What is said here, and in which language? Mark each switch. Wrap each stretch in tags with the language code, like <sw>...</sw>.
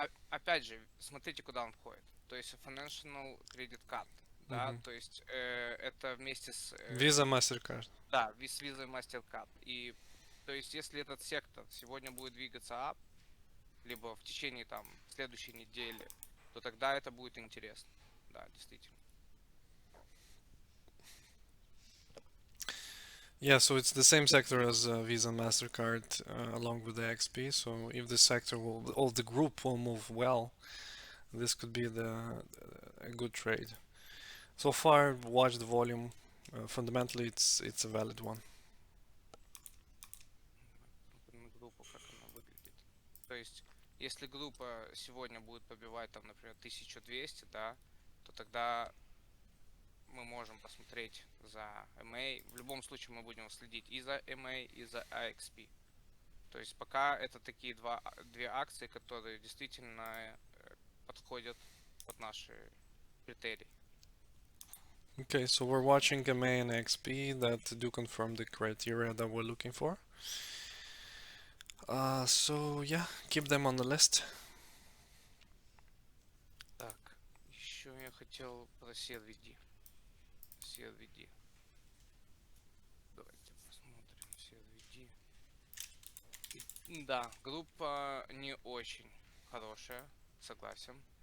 <ru>Опять же, смотрите, куда он входит. То есть Financial Credit Card, да, то есть это вместе с... Visa, MasterCard. Да, с Visa и MasterCard. И то есть если этот сектор сегодня будет двигаться up, либо в течение там следующей недели, то тогда это будет интересно. Да, действительно.</ru> <en>Yeah, so it's the same sector as Visa and MasterCard along with the XP. So if the sector will, or the group will move well, this could be a good trade. So far, watch the volume. Fundamentally, it's a valid one.</en> <ru>Группа, как она выглядит. То есть, если группа сегодня будет побивать там, например, 1200, да, то тогда мы можем посмотреть за MA. В любом случае мы будем следить и за MA, и за AXP. То есть пока это такие две акции, которые действительно подходят под наши критерии.</ru> <en>Okay, so we're watching MA and XP that do confirm the criteria that we're looking for. So yeah, keep them on the list.</en> <ru>Так, еще я хотел про CLVD. CLVD. Давайте посмотрим CLVD. Да, группа не очень хорошая, согласен.</ru>